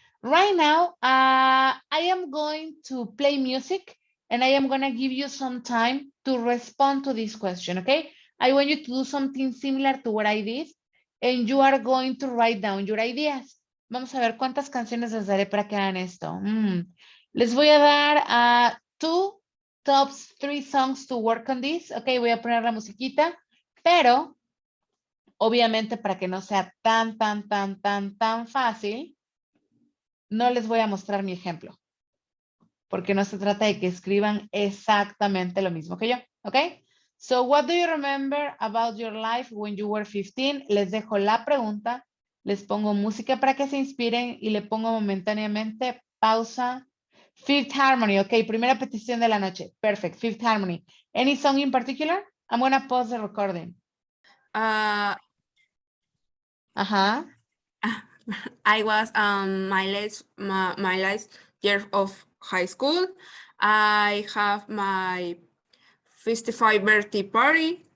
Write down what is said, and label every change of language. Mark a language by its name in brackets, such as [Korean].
[English] Right now, I am going to play music and I am gonna give you some time to respond to this question, okay? I want you to do something similar to what I did and you are going to write down your ideas. [Spanish] Vamos a ver cuántas canciones les daré para que hagan esto. Les voy a dar [English] two tops 3 songs to work on this. [Spanish] Ok, voy a poner la musiquita, pero obviamente para que no sea tan fácil, no les voy a mostrar mi ejemplo, porque no se trata de que escriban exactamente lo mismo que yo, ¿ok? [English] So, what do you remember about your life when you were 15? [Spanish] Les dejo la pregunta, les pongo música para que se inspiren y le pongo momentáneamente pausa. Fifth Harmony, ok, primera petición de la noche. [English] Perfect, Fifth Harmony. Any song in particular? I'm gonna pause the recording. Uh, Ajá. I was my last year of high school. I have my 55 birthday party.